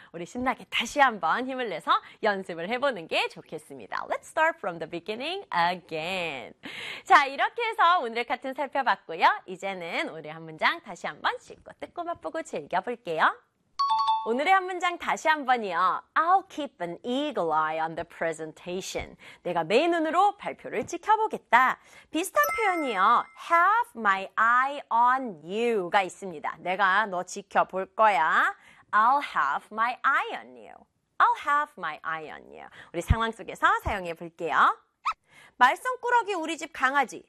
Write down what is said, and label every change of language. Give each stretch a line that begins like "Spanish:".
Korean: 우리 신나게 다시 한번 힘을 내서 연습을 해보는 게 좋겠습니다.
English: Let's start from the beginning again.
Korean: 자, 이렇게 해서 오늘의 카툰 살펴봤고요. 이제는 오늘의 한 문장 다시 한번 씹고 뜯고 맛보고 즐겨볼게요. 오늘의 한 문장 다시 한번이요.
English: I'll keep an eagle eye on the presentation.
Korean: 내가 매의 눈으로 발표를 지켜보겠다. 비슷한 표현이요.
English: Have my eye on you
Korean: 가 있습니다. 내가 너 지켜볼 거야.
English: I'll have my eye on you. I'll have my eye on you.
Korean: 우리 상황 속에서 사용해 볼게요. 말썽꾸러기 우리 집 강아지.